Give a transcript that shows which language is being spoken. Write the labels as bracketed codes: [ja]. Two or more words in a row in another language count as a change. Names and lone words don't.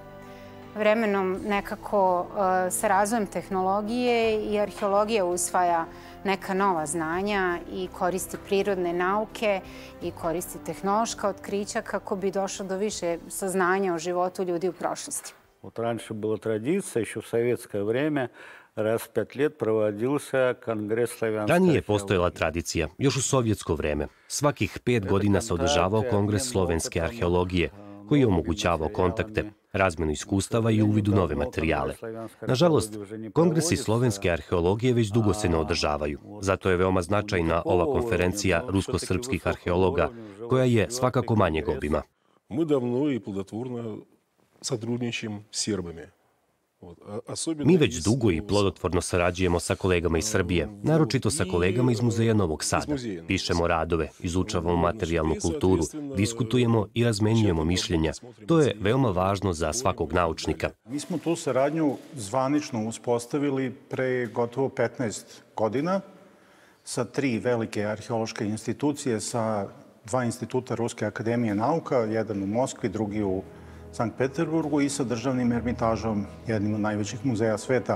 [sr] Vremenom nekako sa razvojem tehnologije i arheologija usvaja neka nova znanja i koristi prirodne nauke i koristi tehnološka otkrića kako bi došlo do više saznanja o životu ljudi u prošlosti. [ru] Раньше была традиция, еще в советское время, раз в 5 лет проводился конгресс славянской. [sr] Ranije je postojala tradicija, još u sovjetsko vreme. Svakih 5 godina se održavao kongres slovenske arheologije, koji je omogućavao kontakte, razmenu iskustava i uvid u nove materijale. Nažalost, kongresi slovenske arheologije već dugo se ne održavaju. Zato je veoma značajna ova konferencija rusko-srpskih arheologa, koja je svakako manjeg obima. [ru] Мы давно и плодотворно сотрудничаем с сербами. [sr] Mi već dugo i plodotvorno sarađujemo sa kolegama iz Srbije, naročito sa kolegama iz Muzeja Novog Sada. Pišemo radove, izučavamo materijalnu kulturu, diskutujemo i razmenjujemo mišljenja. To je veoma važno za svakog naučnika. Mi smo tu saradnju zvanično uspostavili pre gotovo 15 godina sa 3 velike arheološke institucije, sa 2 instituta Ruske akademije nauka, jedan u Moskvi, drugi u Sankt Peterburgu i sa državnim ermitažom, jednim od najvećih muzeja sveta.